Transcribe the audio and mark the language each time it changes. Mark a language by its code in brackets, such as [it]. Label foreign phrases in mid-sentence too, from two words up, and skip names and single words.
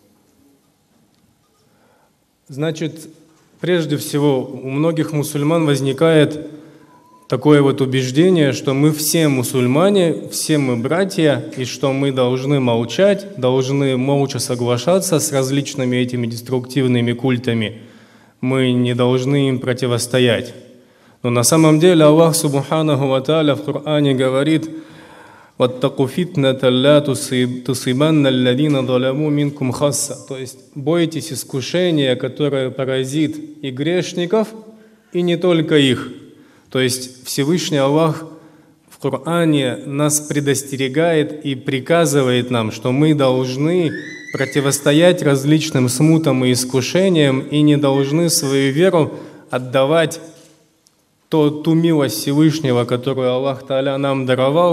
[ru] Значит, прежде всего, у многих мусульман возникает такое убеждение, что мы все мусульмане, все мы братья, и что мы должны молчать, должны молча соглашаться с различными этими деструктивными культами. Мы не должны им противостоять. Но на самом деле Аллах [ar] سبحانه وتعالى [ru] в Коране говорит: [ar] «واتقوا فتنة لا تصيبن الذين ظلموا منكم خاصة». [ru] То есть бойтесь искушения, которое поразит и грешников, и не только их. То есть Всевышний Аллах в Коране нас предостерегает и приказывает нам, что мы должны противостоять различным смутам и искушениям и не должны свою веру отдавать ту милость Всевышнего, которую Аллах Тааля нам даровал.